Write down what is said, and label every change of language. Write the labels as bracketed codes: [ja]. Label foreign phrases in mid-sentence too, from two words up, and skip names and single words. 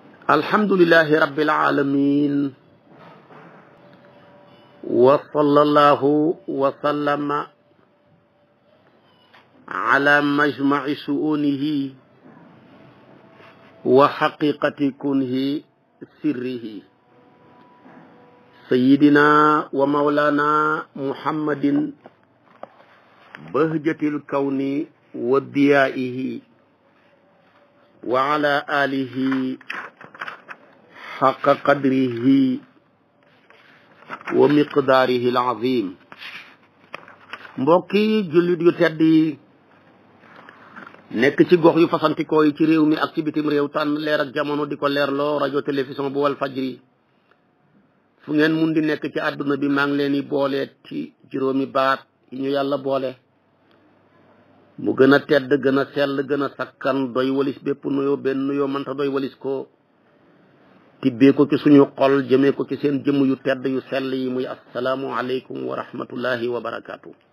[ar] الحمد لله رب العالمين وصلى الله وسلم على مجمع شؤونه وحقيقة كنه سره سيدنا ومولانا محمد بهجة الكون وضيائه وعلى آله حق قدره ومقداره العظيم. [wo] mbokki jullit yu tedd yi nekk ci gox yu fasantikoo yi ci réew mi ak ci bitim réew tànn leer ak jamono di ko leerloo rajo télévision bu wal fajri fu ngeen mun di nekk ci àdduna bi maa ngi leen di boole ci juróomi baat yi ñu yàlla boole mu gën a tedd gën a sell gën a sakkan doy walis bépp nuyoo benn nuyoo mënta doy walis ko tibbee ko ci suñu xol jëmee ko ci seen jëmm yu tedd yu sell yi muy [ar] السلام عليكم ورحمة الله وبركاته.